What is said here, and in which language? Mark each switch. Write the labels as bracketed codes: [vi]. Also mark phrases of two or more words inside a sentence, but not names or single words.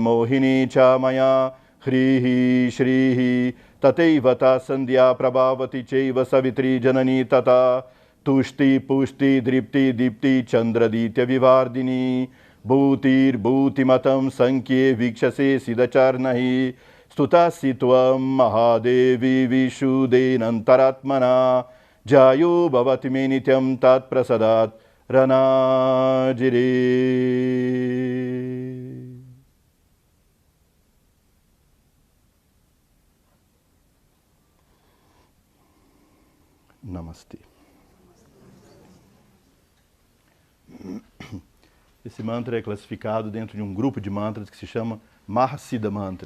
[sa] मोहिनि छमय ह्रीः श्रीः ततैवत सन्ध्या प्रभावति चैव सावित्रि जननि तत तुष्टि पुष्टि द्रिप्ति दीप्ति चन्द्रादित्य विवर्दिनि भूतिर् भूतिमताम् सङ्ख्ये विक्षसे सिद्धचर्णहि स्तुतसि त्वम् महादेवि विशुदेनन्तरात्मना जयो भवति मे नित्यम् तत् प्रसादात् रणजिरे. [pt] Namastê. Esse mantra é classificado dentro de um grupo de mantras que se chama Mahasiddha Mantras.